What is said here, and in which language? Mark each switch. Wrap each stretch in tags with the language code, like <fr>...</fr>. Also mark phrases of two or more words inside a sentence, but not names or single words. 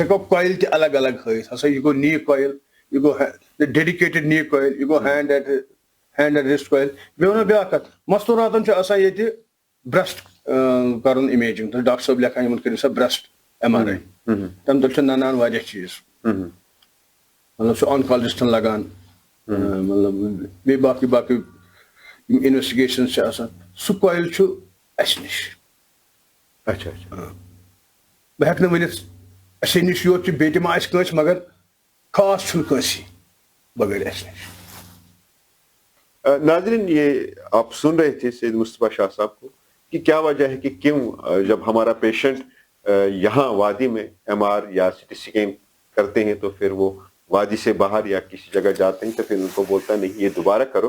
<ks>ہٮ۪کو کویل تہِ الگ الگ ہٲوِتھ ہسا یہِ گوٚو</ks> <en>knee coil</en> <ks>یہِ گوٚو</ks> <en>dedicated knee coil</en> <ks>یہِ گوٚو</ks> <en>hand and wrist coil</en> <ks>بیٚیہِ وَنو بیٛاکھ کتھ مستوٗراتن چھُ آسان ییٚتہِ برٛیسٹ کرُن اِمیجِنگ تہٕ ڈاکٹر صٲب لیکھان یِمن کٔرِو سا</ks> <en>breast MRI</en> <ks>تمہِ دۄہ چھِ ننان واریاہ چیٖز مطلب چھُ آنکالجسٹن لگان مطلب بیٚیہِ باقٕے یِم انویسٹِگیشنز چھِ آسان سُہ کویل چھُ اَسہِ نِش اچھا بہٕ ہٮ۪کہٕ نہٕ ؤنِتھ اَسے نِش یوت چھُ بیٚیہِ تہِ ما آسہِ کٲنٛسہِ مگر خاص چھُنہٕ کٲنٛسہِ بغٲر اَسہِ نِش</ks> <ur>ناظرین یہ آپ سن رہے تھے سید مصطفیٰ شاہ صاحب کو کہ کیا وجہ ہے کہ کیوں جب ہمارا پیشنٹ یہاں وادی میں MR یا CT سکین کرتے ہیں تو پھر وہ وادی سے باہر یا کسی جگہ جاتے ہیں تو پھر ان کو بولتا نہیں یہ دوبارہ کرو.</ur>